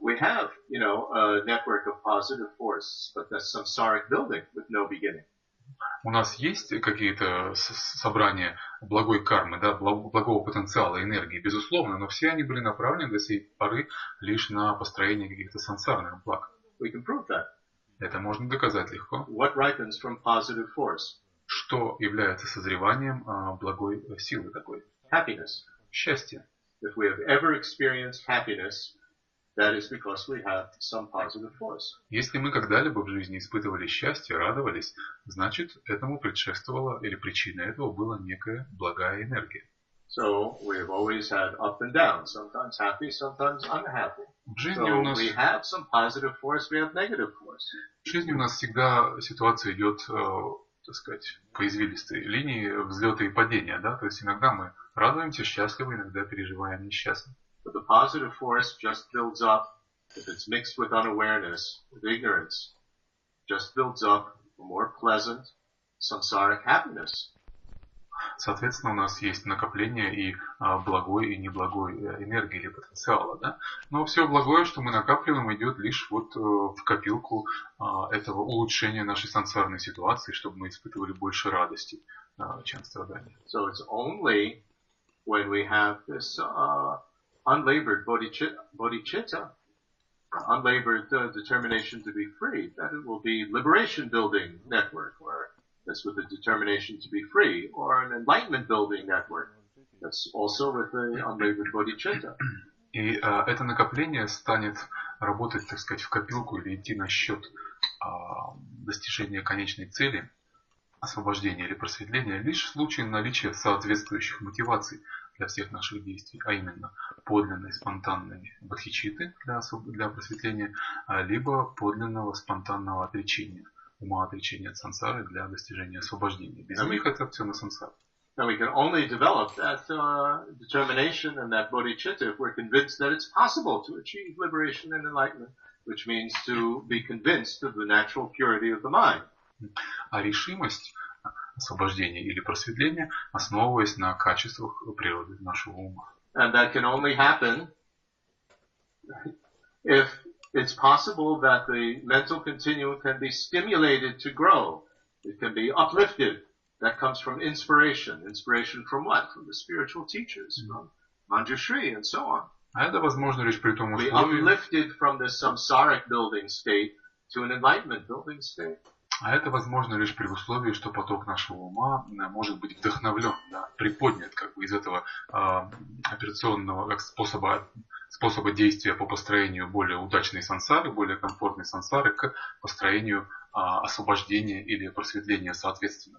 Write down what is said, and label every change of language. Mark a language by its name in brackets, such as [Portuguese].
[English] We have, a network of positive force, but that's samsaric building with no beginning. [Russian] У нас есть какие-то собрания благой кармы, да, благого потенциала, энергии, безусловно, но все они были направлены до сей поры лишь на построение каких-то сансарных благ. [English] We can prove that. [Russian] Это можно доказать легко. [English] What ripens from positive force? [Russian] Что является созреванием благой силы такой? [English] Happiness. [Russian] Счастье. [English] If we have ever experienced happiness, that is because we have some positive force. [Russian] Если мы когда-либо в жизни испытывали счастье, радовались, значит, этому предшествовало или причиной этого была некая благая энергия. [English] So we have always had up and down, sometimes happy, sometimes unhappy. [Russian] В жизни у нас [English] we have some positive force, we have negative force. [Russian] В жизни у нас всегда ситуация идет, так сказать, по извилистой линии взлета и падения, да, то есть иногда мы радуемся, счастливы, иногда переживаем несчастно. [English] But the positive force just builds up if it's mixed with unawareness, with ignorance, just builds up a more pleasant samsaric happiness. [Russian] Соответственно, у нас есть накопление и благой, и неблагой энергии или потенциала. Да? Но все благое, что мы накапливаем, идет лишь вот в копилку этого улучшения нашей сансарной ситуации, чтобы мы испытывали больше радости, чем страдания. [English] So it's only when we have this unlabored bodhicitta, unlabored determination to be free, that it will be liberation building network, or that's with the determination to be free, or an enlightenment building network. That's also with the unlabored bodhicitta. [Russian] И это накопление станет работать, так сказать, в копилку или идти на счет достижения конечной цели, освобождения или просветления, лишь в случае наличия соответствующих мотиваций для всех наших действий, а именно подлинной спонтанной бодхичитты для просветления, либо подлинного спонтанного отречения, ума отречения от сансары для достижения освобождения. Без них это все на сансаре. [English] And we can only develop that determination and that bodhicitta if we're convinced that it's possible to achieve liberation and enlightenment, which means to be convinced of the natural purity of the mind. [Russian] А решимость освобождения или просветления, основываясь на качествах природы нашего ума. [English] And that can only happen if it's possible that the mental continuum can be stimulated to grow. It can be uplifted. That comes from inspiration. Inspiration from what? From the spiritual teachers, from Manjushri and so on. [Russian] А это возможно лишь при том [English] Be [Russian] условии, [English] uplifted from this samsaric building state to an enlightenment building state. [Russian] а это возможно лишь при условии, что поток нашего ума может быть вдохновлен, да, приподнят как бы из этого операционного способа действия по построению более удачной сансары, более комфортной сансары к построению освобождения или просветления соответственно.